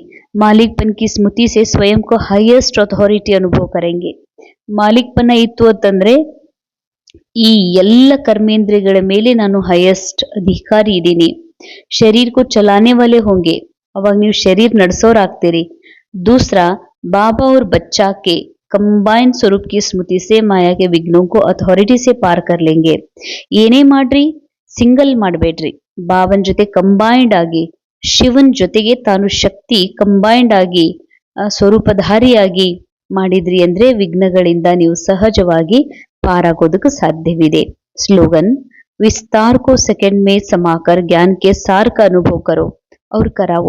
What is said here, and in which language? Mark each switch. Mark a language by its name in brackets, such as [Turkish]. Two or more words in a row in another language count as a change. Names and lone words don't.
[Hindi] मालिक पन की स्मृति से स्वयं को [English] highest authority [Hindi] अनुभव करेंगे. [Kannada] ಮಾಲಿಕ್ ಪನ ಇತ್ತು ಅಂತಂದ್ರೆ ಈ ಎಲ್ಲ ಕರ್ಮೇಂದ್ರಿಯಗಳ ಮೇಲೆ ನಾನು ಹೈಯೆಸ್ಟ್ ಅಧಿಕಾರಿ ಇದ್ದೀನಿ. [Hindi] शरीर को चलाने वाले होंगे, [Kannada] ಅವಾಗ ನೀವು ಶರೀರ್ ನಡೆಸೋರಾಗ್ತೀರಿ. [Hindi] दूसरा, बाबा और बच्चा के कंबाइंड स्वरूप की स्मृति से माया के विघ्नों को ಅಥಾರಿಟಿ से ಪಾರ್ कर लेंगे. [Kannada] ಏನೇ ಮಾಡ್ರಿ, ಸಿಂಗಲ್ ಮಾಡಬೇಡ್ರಿ. ಬಾಬನ್ ಜೊತೆ ಕಂಬೈಂಡ್ ಆಗಿ, ಶಿವನ್ ಜೊತೆಗೆ ತಾನು ಶಕ್ತಿ ಕಂಬೈಂಡ್ ಆಗಿ ಸ್ವರೂಪಧಾರಿಯಾಗಿ ಮಾಡಿದ್ರಿ ಅಂದ್ರೆ ವಿಘ್ನಗಳಿಂದ ನೀವು ಸಹಜವಾಗಿ ಪಾರಾಗೋದಕ್ಕೆ ಸಾಧ್ಯವಿದೆ. [Hindi] स्लोगन, विस्तार को सेकंड में समाकर ज्ञान के सार का अनुभव करो अव्रु कराओ.